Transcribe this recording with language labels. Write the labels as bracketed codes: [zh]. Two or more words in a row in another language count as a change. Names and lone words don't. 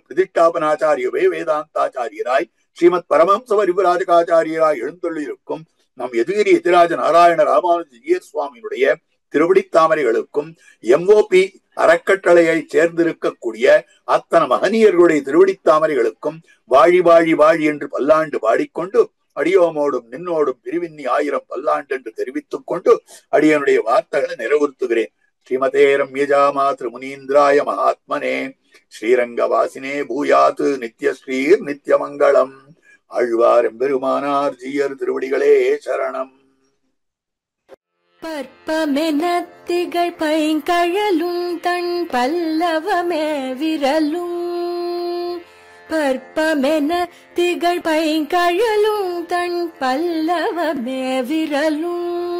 [ta] பிரதிஷ்டாபனாச்சாரியவே வேதாந்தாச்சாரியராய் ஸ்ரீமத் பரமஹம்ச பரிவிராஜகாச்சாரியராய் எழுந்தொள்ளிருக்கும் நம் எதிரி எதிராஜ நாராயண ராமானுஜ சுவாமியினுடைய திருவடித்தாமரைகளுக்கும் எம்ஓபி அறக்கட்டளையை சேர்ந்திருக்கக்கூடிய அத்தனை மகனியர்களுடைய திருவடித்தாமரைகளுக்கும் வாழி வாழி வாழி என்று பல்லாண்டு பாடிக்கொண்டு அடியோமோடும் நின்னோடும் பிரிவின்னி 1000 பல்லாண்டு என்று தெரிவித்துக் கொண்டு அடியனுடைய வார்த்தைகளை நிறைவுறுத்துகிறேன். [sa] श्रीमते रम्यजा मातृ मुनीन्द्राय महात्मने श्रीरङ्गवासिने भूयात् नित्यश्रीर् नित्यमङ्गलम्. [ta] ஆழ்வார் எம்பெருமானார் ஜீயர் திருவடிகளே சரணம். பற்பமென திகழ் பைங்கழலும் தன் பல்லவமே விரலும். பற்பமென திகழ் பைங்கழலும் தன் பல்லவமே விரலும்.